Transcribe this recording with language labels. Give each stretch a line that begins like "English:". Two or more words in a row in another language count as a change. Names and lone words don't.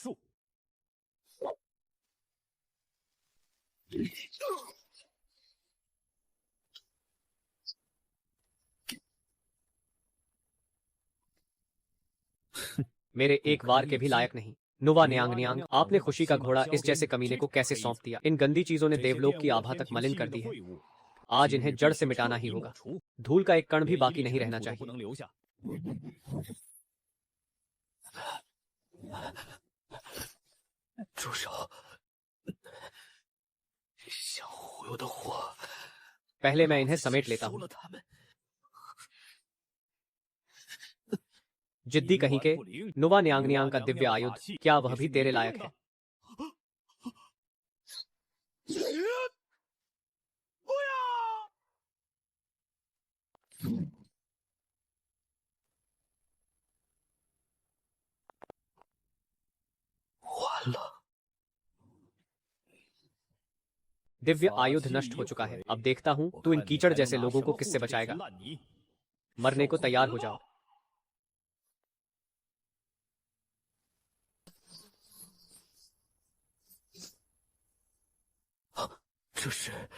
Hindi: मेरे एक वार के भी लायक नहीं। नुवा न्यांग न्यांग, आपने खुशी का घोड़ा इस जैसे कमीने को कैसे सौंप दिया? इन गंदी चीजों ने देवलोक की आभा तक मलिन कर दी है। आज इन्हें जड़ से मिटाना ही होगा। धूल का एक कण भी बाकी नहीं रहना चाहिए।
Chinese: 住手！想忽悠的货，
Hindi: पहले मैं इन्हें समेट लेता
Chinese: 收
Hindi: हूँ।
Chinese: 了他们。
Hindi: जिद्दी कहीं के। नुवा न्यांग न्यांग का दिव्य आयुध, क्या वह भी तेरे लायक है?
Chinese: 不要！完了，
Hindi: दिव्य आयुध नष्ट हो चुका है। अब देखता हूँ तू इन कीचड़ जैसे लोगों को किससे बचाएगा। मरने को तैयार हो जाओ।
Chinese: 这是